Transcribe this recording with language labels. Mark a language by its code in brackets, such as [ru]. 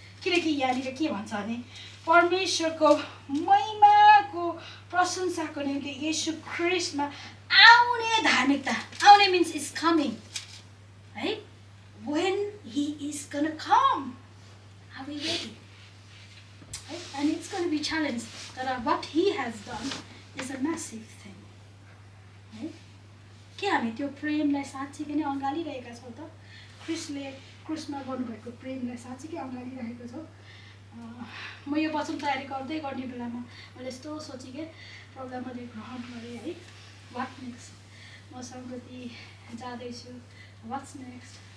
[ne] किनकि यहाँनिर के भन्छ भने परमेश्वरको महिमाको प्रशंसाको निम्ति येशू ख्रीष्टमा आउने धार्मिकता, आउने [en] means is coming, [ne] है। [en] When he is gonna come, are we ready? And it's going to be challenged. But what he has done is a massive thing, है। [ne] के हामी त्यो प्रेमलाई साँच्चीकै नै अँगालिरहेका छौँ त? ख्रीष्टले क्रुसमा गर्नुभएको प्रेमलाई साँच्चीकै अँगालिरहेको छ। म यो वचन तयारी गर्ने बेलामा मैले यस्तो सोचेँ कि प्रभुलाई मैले ग्रहण गरेँ, है। [en] What next? [ne] म सङ्गति जाँदैछु, [en] What's next?